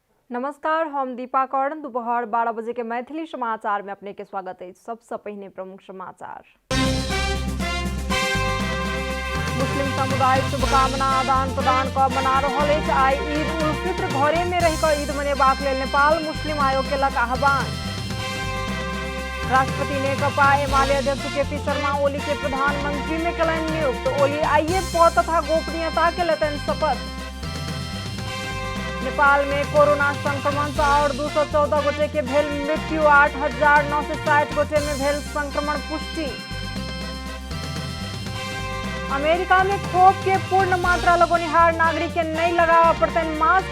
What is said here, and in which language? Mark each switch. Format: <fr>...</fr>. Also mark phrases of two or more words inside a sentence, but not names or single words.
<mai>नमस्कार, हम दीपा कर्ण। दोपहर 12 बजे के मैथिली समाचार में अपने के स्वागत है। सबसे पहले प्रमुख समाचार। मुस्लिम समुदाय शुभकामना आदान प्रदान का मना रहल अछि। आई ईद उल फित्र घरे में रहिकर ईद मनेबाक लेल नेपाल मुस्लिम आयोग केलक आह्वान। राष्ट्रपति नेकपा एमाले अध्यक्ष केपी शर्मा ओली के प्रधानमंत्री में कयलनि नियुक्त। ओली आइए पद तथा गोपनीयता के लेतनि शपथ। नेपाल में कोरोना संक्रमण से और 214 गोटे के भेल मृत्यु। 8,960 गोटे में भेल संक्रमण पुष्टि। अमेरिका में खोप के पूर्ण मात्रा लगोनिहार नागरिक के नहीं लगावा पड़तनि मास्क।</mai>